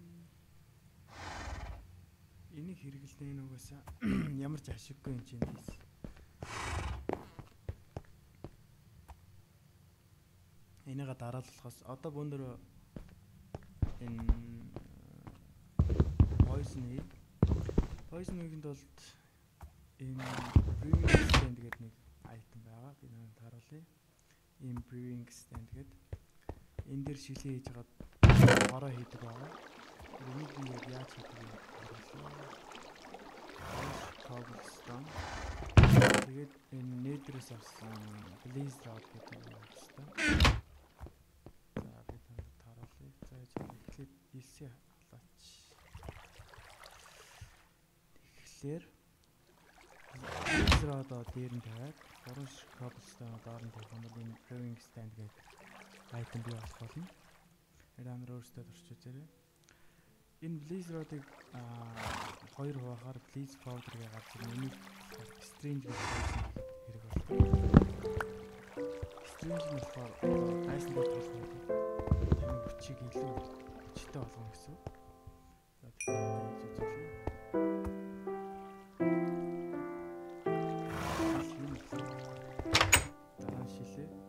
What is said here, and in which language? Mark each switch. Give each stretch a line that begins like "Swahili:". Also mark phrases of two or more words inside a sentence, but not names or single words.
Mongolian: Энийг хэрэглэнэ нүгээс ямар ч ашиггүй юм чинь дийс. Энийгээ дараалахаас одоо өндөр энэ Poison-ийг бол энэ
English: brewing stand
Mongolian: гэдэг нэг item байгаа. Би нэг харуулъя. Энэ
English: brewing stand
Mongolian: гэдэг энэ дээр шилээ хийж хагаад хороо хийдэг байгаа. Энийг би яаж хийдэг вэ? Cobblestone. Тэгээд энэ nether-ээс авсан
English: blaze rod
Mongolian: гэдэг юм байна. За би танд таруулъя. За эхлээд илсээ халаач. Тэгэхээр
English: blaze rod
Mongolian: дээр нь тавиад 3 cobblestone доор нь тавих юм бол энэ
English: brewing stand
Mongolian: гэдэг item бий болох болно. Эдгээр өөрсдөө турч үзээрэй. Энэ
English: blaze rod-
Mongolian: ыг 2 хуваахаар
English: blaze powder-
Mongolian: ыг гарч ирнэ. Энийг strange гэж хэрэг болдог. Strange нь болохоор дайсан дээр тулах юм. Таны хүчийг илүү хүчтэй болгоно гэсэн. За тэгэхээр хийж үзүүлье. Дараа шилээ.